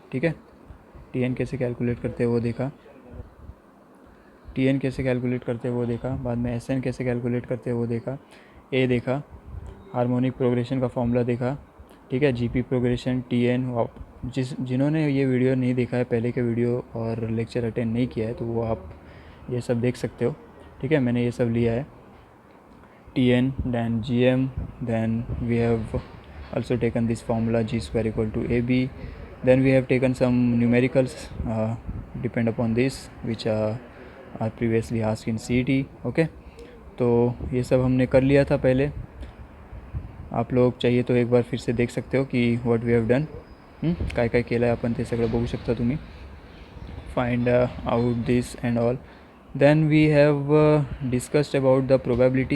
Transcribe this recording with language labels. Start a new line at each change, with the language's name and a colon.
Hindi: ठीक है, टीएन कैसे कैलकुलेट करते हैं वो देखा, टीएन कैसे कैलकुलेट करते हैं वो देखा। बाद में एसएन कैसे कैलकुलेट करते हैं वो देखा, ए देखा, हार्मोनिक प्रोग्रेशन का फॉर्मूला देखा। ठीक है, जीपी प्रोग्रेशन, टीएन। जिन्होंने ये वीडियो नहीं देखा है, पहले के वीडियो और लेक्चर अटेंड नहीं किया है, तो वो आप ये सब देख सकते हो। ठीक है, मैंने ये सब लिया है,
English: TN then gm, then we have also taken this formula g square equal to ab, then we have taken some numericals depend upon this which are previously asked in CET.
Hindi: Okay, तो ये सब हमने कर लिया था पहले। आप लोग चाहिए तो एक बार फिर से देख सकते हो कि
English: what we have done,
Marathi: काय काय केलं आहे आपण ते सगळं बघू शकता तुम्ही,
English: Find out this and all. Then we have discussed about the probability.